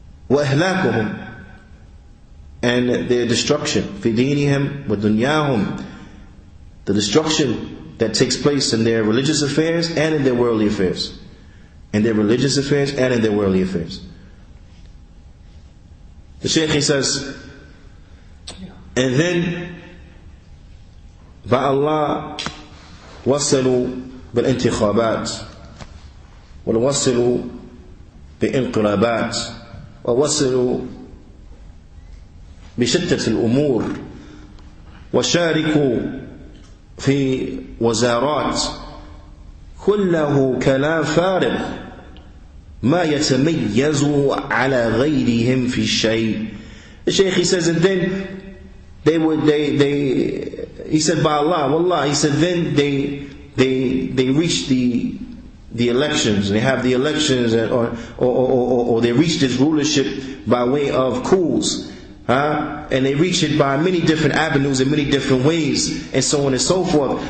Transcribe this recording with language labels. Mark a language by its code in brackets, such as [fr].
[ar] وَإِهْلَاكُهُمْ, [en] and their destruction. [ar] فِي دِينِهِمْ وَدُنْيَاهُمْ, [en] the destruction that takes place in their religious affairs and in their worldly affairs. In their religious affairs and in their worldly affairs. The Shaykh, he says, and then by Allah [ar] وصلوا بالانتخابات ووصلوا بانقلابات ووصلوا بشتى الأمور وشاركوا في وزارات كله كلام فارغ ما يتميز على غيرهم في شيء. [en] The Shaykh, he says, and then he said by Allah, wallah, he said then they reach the elections, they have the elections, or they reach this rulership by way of coups, and they reach it by many different avenues and many different ways, and so on and so forth.